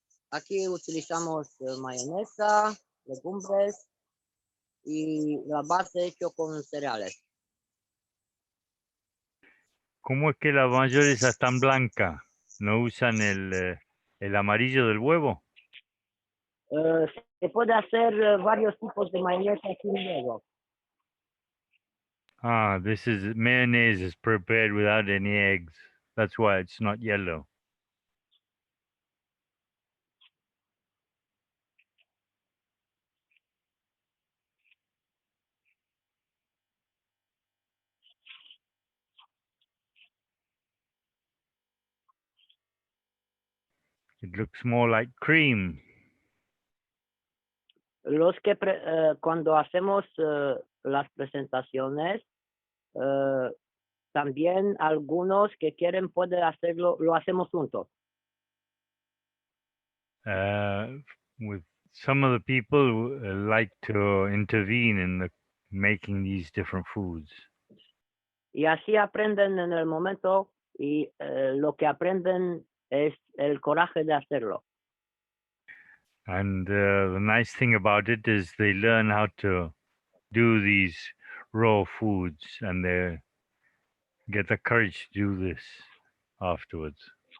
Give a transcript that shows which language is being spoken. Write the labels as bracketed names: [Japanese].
[Spanish] Aquí utilizamos mayonesa, legumbres y la base hecho con cereales. ¿Cómo es que la mayonesa es tan blanca? ¿No usan el amarillo del huevo? Se puede hacer varios tipos de mayonesa sin huevo. [English] Ah, this is mayonnaise is prepared without any eggs. That's why it's not yellow. It looks more like cream. [Spanish] Los que cuando hacemos las presentaciones, también algunos que quieren pueden hacerlo, lo hacemos juntos. [English] With some of the people like to intervene in the making these different foods. [Spanish] Y así aprenden en el momento y lo que aprenden es el coraje de hacerlo. [English] And the nice thing about it is they learn how to do these raw foods, and they get the courage to do this afterwards.